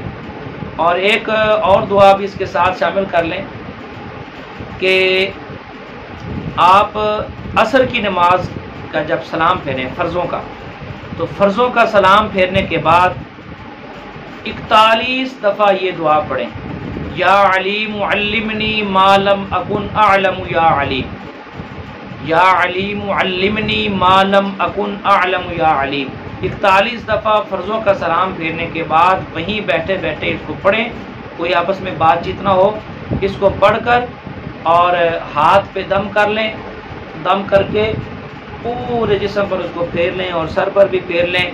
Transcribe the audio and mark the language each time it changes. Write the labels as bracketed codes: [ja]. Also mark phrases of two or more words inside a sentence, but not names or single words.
[ur] اور ایک اور دعا بھی اس کے ساتھ شامل کر لیں کہ آپ عصر کی نماز کا جب سلام پھیریں فرضوں کا، تو فرضوں کا سلام پھیرنے کے بعد 41 دفعہ یہ دعا پڑھیں, [ar] يا عليم علمني ما لم أكن أعلم يا عليم, يا عليم علمني ما لم أكن أعلم يا عليم. [ur] 41 دفعہ فرضوں کا سلام پھیرنے کے بعد وہیں بیٹھے بیٹھے اس کو پڑھیں، کوئی آپس میں بات چیت نہ ہو. اس کو پڑھ کر اور ہاتھ پہ دم کر لیں، دم کر کے پورے جسم پر اس کو پھیر لیں اور سر پر بھی پھیر لیں.